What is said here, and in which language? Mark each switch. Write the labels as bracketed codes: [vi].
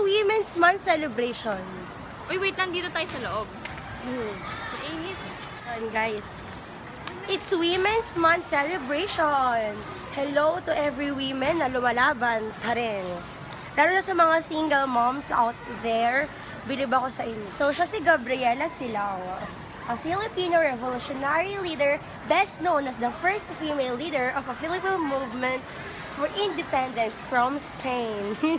[en] Women's Month celebration. [tl] Uy, wait, nandito tayo sa loob. Mainit. Ayan, guys. [en] It's Women's Month celebration. Hello to every women [tl] na lumalaban pa rin. Lalo na sa mga [en] single moms out there, [tl] bilib ako sa inyo. [en] So, [tl] siya si [en] Gabriela Silao, a Filipino revolutionary leader best known as the first female leader of a Filipino movement for independence from Spain.